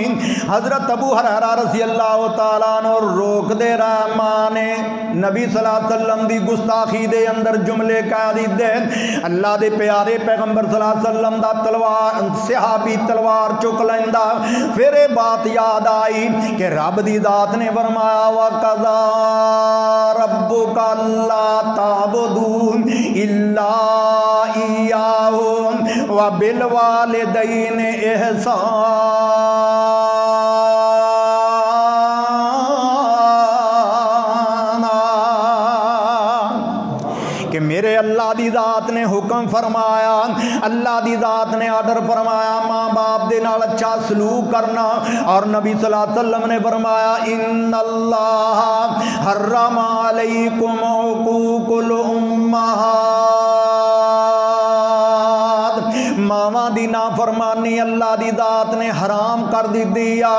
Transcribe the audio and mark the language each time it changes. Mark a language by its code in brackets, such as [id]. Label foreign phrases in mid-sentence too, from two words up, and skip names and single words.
[pa] حضرت ابو ہریرہ [ar] رضی اللہ تعالیٰ عنہ [pa] روک دے رہا ماں نے نبی [ar] صلی اللہ علیہ وسلم [pa] دی گستاخی دے اندر جملے کہہ دیتے اللہ دے پیارے پیغمبر [ar] صلی اللہ علیہ وسلم [pa] دا تلوار صحابی تلوار چک لیندا۔ پھر یہ بات یاد آئی کہ رب دی ذات نے فرمایا [ar] وَقَضَىٰ رَبُّكَ أَلَّا تَعْبُدُوا إِلَّا إِيَّاهُ وَبِالْوَالِدَيْنِ إِحْسَانًا [pa] کہ میرے اللہ دی ذات نے حکم فرمایا، اللہ دی ذات نے آرڈر فرمایا ماں باپ دے نال اچھا سلوک کرنا، اور نبی [ar] صلی اللہ علیہ وسلم [pa] نے فرمایا [ar] ان اللہ حرم علیکم عقوق الامہات، [pa] ماواں دی نافرمانی اللہ دی ذات نے حرام کر دی ہے۔